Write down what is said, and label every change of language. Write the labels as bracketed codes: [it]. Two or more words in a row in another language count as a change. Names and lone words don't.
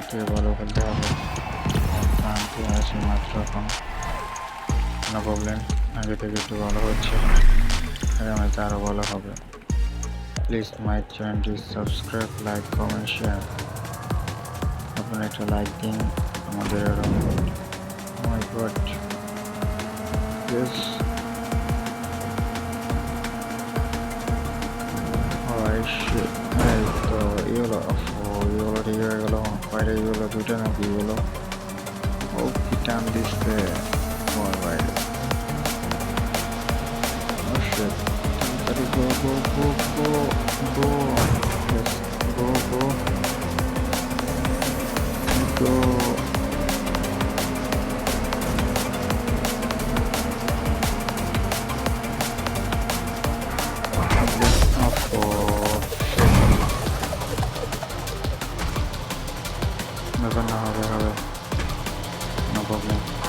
[bn] থেকে ভালো খেলতে হবে শান্তি আছে মাত্র এখন কোনো প্রবলেম আগে থেকে একটু ভালো হচ্ছে আগামী ম্যাচে আরও ভালো হবে [en] please my [bn] চ্যানেলটি [en] subscribe like comment share [bn] আপনারা একটা লাইক দিন আমাদের আরও [en] my god yes [bn] এই তো [en] yellow yellow [bn] ঠিক হয়ে গেল বাইরে ইয়েলো দুইটা নাকি ইয়েলো ও কি টান দিচ্ছে তোমার বাইরে [en] go go go go go yes go go [bn] go ব্যাপার না হবে হবে [en] no problem